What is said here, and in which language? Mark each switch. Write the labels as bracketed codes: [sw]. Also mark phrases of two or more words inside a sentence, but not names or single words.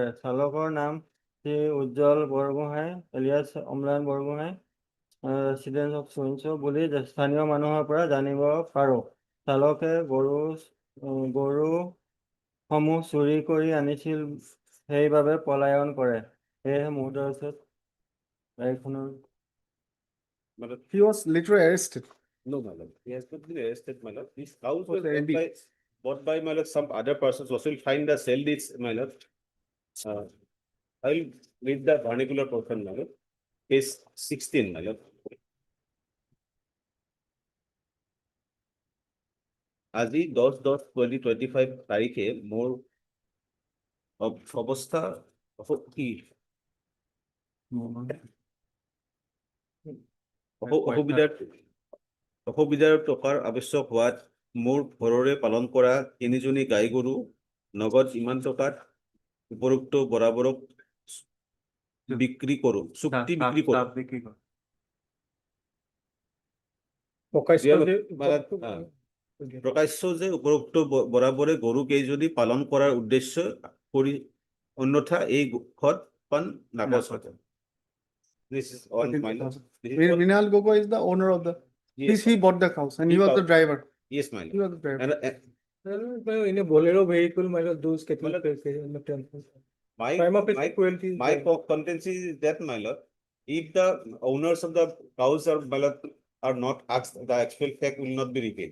[as] চালকৰ নাম শ্ৰী উজ্জ্বল বৰগোহাঁই এলিয়াছ অম্লান বৰগোহাঁই, [en] resident of [as] সোইনচ বুলি স্থানীয় মানুহৰ পৰা জানিব পাৰো। চালকে গৰুসমূহ চুৰি কৰি আনিছিল, সেইবাবে পলায়ন কৰে। সেয়েহে মুহূৰ্তৰ পিছত গাড়ীখনৰ [en] He was literally arrested. No, my lord, he has not been arrested, my lord. These cows Was were the LD. bought by, my lord, some other persons. Also, will find the sell deeds, my lord. I will read the vernacular portion, my lord. Case 16, my lord. [as] আজি 10-10-2025 তারিখে মোর অবস্থা কি অসুবিধাৰ টকাৰ আৱশ্যক হোৱাত মোৰ ঘৰৰে পালন কৰা 3জনী গাই গৰু নগদ ইমান টকাত উপৰোক্ত বৰাবৰক বিক্ৰী কৰো, চুক্তি বিক্ৰী কৰো। প্ৰকাশ্য যে উপৰোক্ত বরাবরে গরু কেইজনী পালন করার উদ্দেশ্য করি, অন্যথা এই ঘর পান নাকচ হতে। [en] This is all, my lord. This is what- Rinal Gogoi is the owner of the, Yes, he bought the cows and he He was the bought- driver. yes, my He lord. was the driver. And, In a Bolero vehicle, my lord, those cattle. My lord, my My cruelty. my contention is that, my lord, if the owners of the cows are, my lord, are not asked, the actual fact will not be revealed.